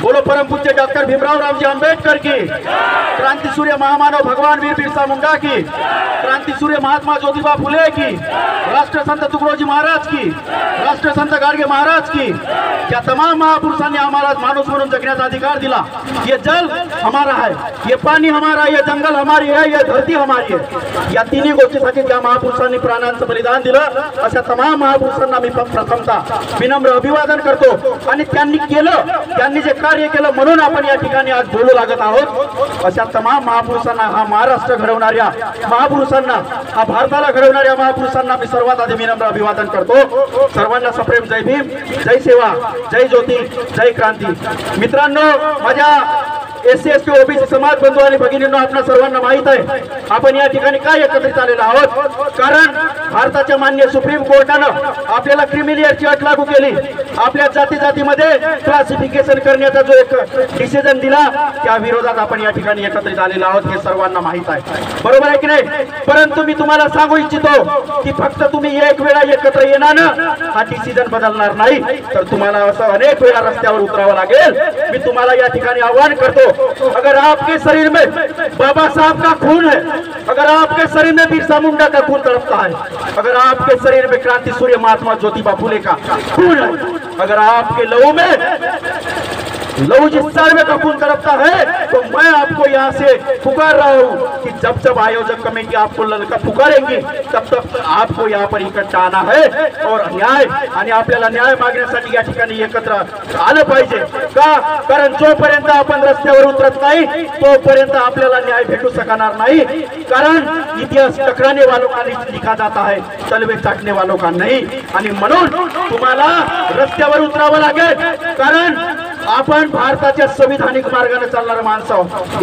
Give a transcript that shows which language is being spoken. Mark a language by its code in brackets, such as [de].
[hi] बोलो परमपूज्य डॉक्टर भीमराव रामजी आंबेडकर की, क्रांतिसूर्य महामानव भगवान वीर बिरसा मुंडा की, क्रांतिसूर्य महात्मा ज्योतिबा फुले की, राष्ट्रसंत तुकडोजी महाराज की, राष्ट्रसंत गाडगे महाराज की. [mr] या तमाम महापुरुषांनी आम्हाला माणूस म्हणून जगण्याचा अधिकार दिला. [hi] ये जल हमारा है, ये पाणी हमारा, ये जंगल हमारी है, ये धरती हमारी है. [mr] या तिन्ही गोष्टीसाठी ज्या महापुरुषांनी प्राणांचं बलिदान दिलं अशा तमाम महापुरुषांना मी प्रथमतः विनम्र अभिवादन करतो. आणि त्यांनी जे कार्य केलं म्हणून आपण या ठिकाणी आज बोलू लागत आहोत. अशा तमाम महापुरुषांना, हा महाराष्ट्र घडवणाऱ्या महापुरुषांना, हा भारताला घडवणाऱ्या महापुरुषांना मी सर्वात आधी विनम्र अभिवादन करतो. सर्वांना सप्रेम जय भीम, जय सेवा, जय ज्योती, जय क्रांती. मित्रांनो, माझ्या SC ST OBC समाज बंधू आणि भगिनींनो, आपल्या सर्वांना माहित आहे आपण या ठिकाणी काय एकत्रित आलेलो आहोत. कारण भारताच्या मान्य सुप्रीम कोर्टानं आपल्याला क्रिमिलियरची अट लागू केली. आपल्या जातीमध्ये क्लासिफिकेशन करण्याचा जो एक डिसिजन दिला त्या विरोधात आपण या ठिकाणी एकत्रित आलेलो आहोत. हे सर्वांना माहित आहे, बरोबर आहे की नाही? परंतु मी तुम्हाला सांगू इच्छितो की फक्त तुम्ही एक वेळा एकत्र येण्यानं हा डिसिजन बदलणार नाही, तर तुम्हाला असं अनेक वेळा रस्त्यावर उतरावं लागेल. मी तुम्हाला या ठिकाणी आवाहन करतो, [hi] अगर आपके शरीर में बाबा साहब का खून है, अगर आपके शरीर में बिरसा मुंडा का खून तड़पता है, अगर आपके शरीर में क्रांति सूर्य महात्मा ज्योतिबा फुले का खून है, अगर आपके लहू जिस सर्वे का खून तड़पता है, तो मैं आपको यहाँ से पुकार रहा हूँ कि जब आयोजक कमेटी आपको पुकारेंगी तब आपको यहाँ पर इकट्ठा आना है और न्याय [mr] आणि आपल्याला न्याय मागण्यासाठी या ठिकाणी एकत्र आलं पाहिजे. का? कारण जोपर्यंत आपण रस्त्यावर उतरत नाही तोपर्यंत आपल्याला न्याय भेटू शकणार नाही. [hi] कारण इतिहास टकराने वालों का लिखा जाता है, तलवे चाटने वालों का नहीं. [mr] आणि म्हणून तुम्हाला रस्त्यावर उतरावं लागेल. कारण आपण भारताच्या संविधानिक मार्गाने चालणारा माणसं आहोत.